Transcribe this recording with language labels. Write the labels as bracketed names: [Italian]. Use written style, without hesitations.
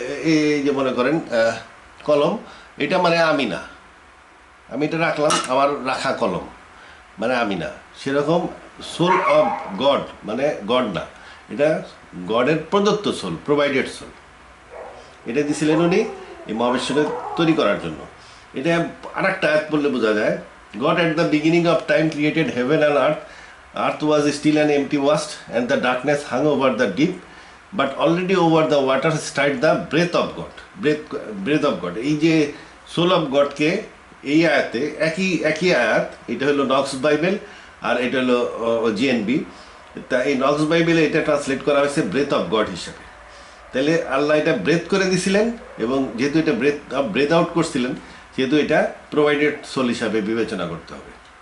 [Bangla] এই যে মনে করেন কলম, এটা মানে আমি না, আমি এটা রাখলাম, আমার রাখা কলম মানে আমি না। সেরকম সোল অফ গড মানে গড না, এটা গডের প্রদত্ত সোল, প্রোভাইডেড সোল। এটা দিয়েছিলেন উনি এই মহাবিশ্বকে তৈরি করার জন্য। এটা আর একটা আয়াত বললে বোঝা যায়, [English] God at the beginning of time created heaven and earth, earth was still an empty vast, and the darkness hung over the deep, but already over the water stirred the breath of God. Breath of God. [Bangla] এই যে soul of গডকে এই আয়াতে একই আয়াত, এটা হলো নক্স Bible আর এটা হলো জিএনবি। তা এই নক্স বাইবেলে এটা ট্রান্সলেট করা হয়েছে ব্রেথ অফ গড হিসাবে। তাহলে আল্লাহ এটা ব্রেথ করে দিছিলেন, এবং যেহেতু এটা ব্রেথ আউট করছিলেন, যেহেতু এটা প্রোভাইডেড সোল হিসাবে বিবেচনা করতে হবে।